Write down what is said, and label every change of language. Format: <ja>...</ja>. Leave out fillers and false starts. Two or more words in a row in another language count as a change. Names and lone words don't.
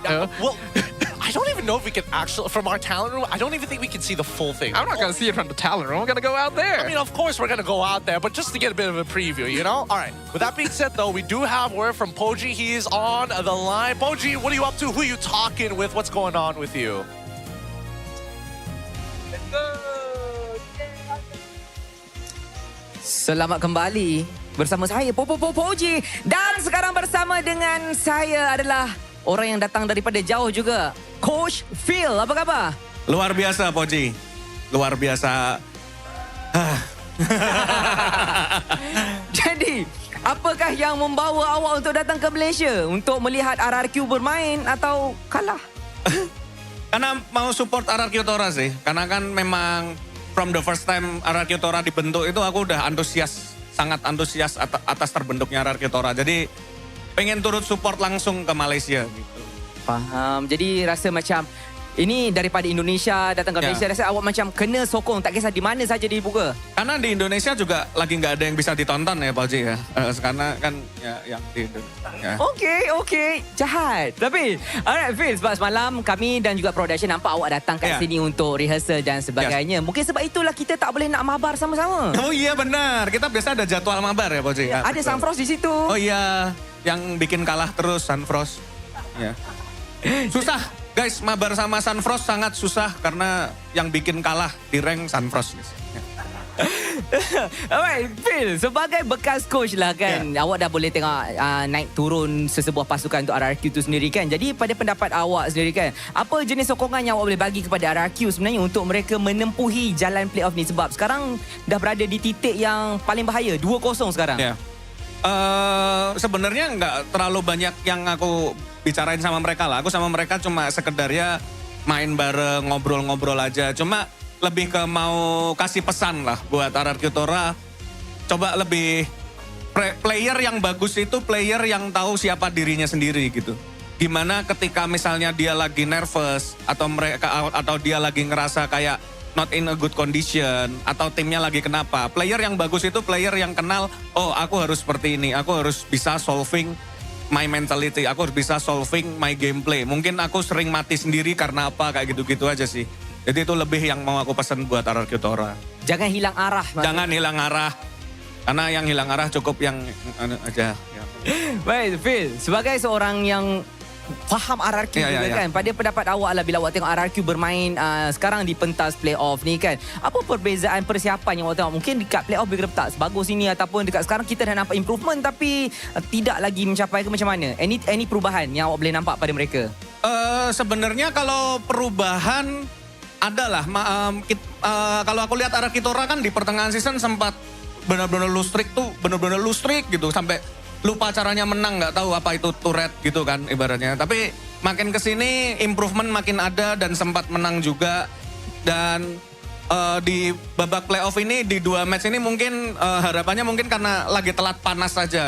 <en>Yeah, well, I don't even know if we can actually, from our talent room, I don't even think we can see the full thing. I'm not going to see it from the talent room. I'm going to go out there. I mean, of course we're going to go out there, but just to get a bit of a preview, you know? All right. With that being said, though, we do have word from Poji. He is on the line. Poji, what are you up to? Who are you talking with? What's going on with you?</en> <ms>Selamat kembali bersama saya, Poji. Dan sekarang bersama dengan saya adalah orang yang datang daripada jauh juga, Coach Phil. Apa khabar? Luar biasa, Poji. Luar biasa. Jadi, apakah yang membawa awak untuk datang ke Malaysia? Untuk melihat RRQ bermain atau kalah?</ms> <id>Karena mau support RRQ Tora sih. Karena kan memang</id> <en>from the first time</en> <id>RRQ Tora dibentuk itu aku udah antusias sangat antusias atas terbentuknya RRQ Tora. Jadi pengen turut support langsung ke Malaysia gitu.</id> <ms>Faham. Jadi rasa macam ini daripada Indonesia datang ke Malaysia, rasa awak macam kena sokong, tak kisah di mana saja dibuka.</ms> <id>Karena di Indonesia juga lagi nggak ada yang bisa ditonton ya Pak Ji ya. Karena kan ya yang di Indonesia. Ya.</id> <ms>Okey. Jahat. Tapi, alright Phil, sebab semalam kami dan juga production nampak awak datang kat sini untuk rehearsal dan sebagainya. Mungkin sebab itulah kita tak boleh nak mabar sama-sama.</ms> <id>Oh iya benar. Kita biasa ada jadwal mabar ya Pak Ji. Ya, ada Sunfrost di situ. Oh iya. Yang bikin kalah terus Sunfrost. Ya. Susah. Guys, mabar sama Sunfrost sangat susah karena yang bikin kalah di rank Sunfrost.</id> <ms>Alright, Phil, sebagai bekas coach lah kan, awak dah boleh tengok naik turun sesebuah pasukan untuk RRQ tu sendiri kan. Jadi pada pendapat awak sendiri kan, apa jenis sokongan yang awak boleh bagi kepada RRQ sebenarnya untuk mereka menempuhi jalan playoff ni? Sebab sekarang dah berada di titik yang paling bahaya, 2-0 sekarang.</ms> <id>Sebenarnya nggak terlalu banyak yang aku bicarain sama mereka lah. Aku sama mereka cuma sekedar ya main bareng, ngobrol-ngobrol aja. Cuma lebih ke mau kasih pesan lah buat RRQ Tora. Coba lebih player yang bagus itu player yang tahu siapa dirinya sendiri gitu. Gimana ketika misalnya dia lagi nervous atau dia lagi ngerasa kayak</id> <en>not in a good condition</en> <id>atau timnya lagi kenapa. Player yang bagus itu player yang kenal, oh aku harus seperti ini, aku harus bisa</id> <en>solving my mentality,</en> <id>aku harus bisa</id> <en>solving my gameplay.</en> <id>Mungkin aku sering mati sendiri karena apa, kayak gitu-gitu aja sih. Jadi itu lebih yang mau aku pesan buat RRQ Tora. Jangan hilang arah. Jangan hilang arah. Karena yang hilang arah cukup yang aja. Ya.</id> <ms>Baik, Phil, sebagai seorang yang faham RRQ juga kan. Pada pendapat awak lah bila awak tengok RRQ bermain sekarang di pentas playoff ni kan. Apa perbezaan persiapan yang awak tengok? Mungkin dekat playoff mereka tak sebagus ini ataupun dekat sekarang kita dah nampak improvement tapi tidak lagi mencapai ke macam mana? Any perubahan yang awak boleh nampak pada mereka?</ms> <id>Sebenarnya kalau perubahan adalah kalau aku lihat RRQ Tora kan di pertengahan season sempat benar-benar</id> <en>lose streak</en> <id>gitu sampai lupa caranya menang, nggak tahu apa itu turret gitu kan ibaratnya. Tapi makin kesini improvement makin ada dan sempat menang juga. Dan di babak playoff ini di 2 match ini mungkin harapannya mungkin karena lagi telat panas saja.</id>